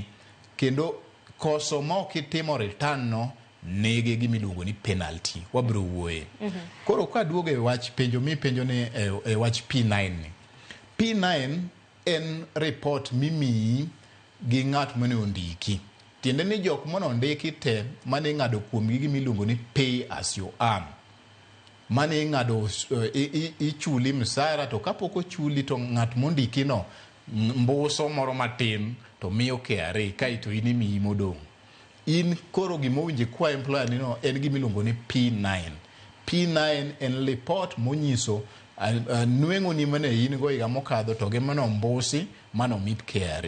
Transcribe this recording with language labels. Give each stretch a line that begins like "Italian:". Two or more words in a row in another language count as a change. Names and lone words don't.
Luo (Kenya and Tanzania): Kendo koso ma ok itimo return no nigi gimiluongo ni penalty. Wabiro wuoye. Koro ka duogo e wach penjo mi penjo ni e wach P9 ni. P9 en report mimiyi gi ng'at mane ondiki. Tiende ni jok mane ondiki te mane ng'ado kuom gimiluongo ni
English: pay as you earn.
Luo (Kenya and Tanzania): Mane ng'ado ichuli msara, to kapok ochuli to ng'at mondiki no mbuso moro matin to miyo KRA kaito in imiyi modong'. In koro gimowinje kwa employer ni no en gimiluongo ni P9. P9 en report monyiso nweng'o ni mane in go higa mokadho to gi mano mbusi mano mit KRA.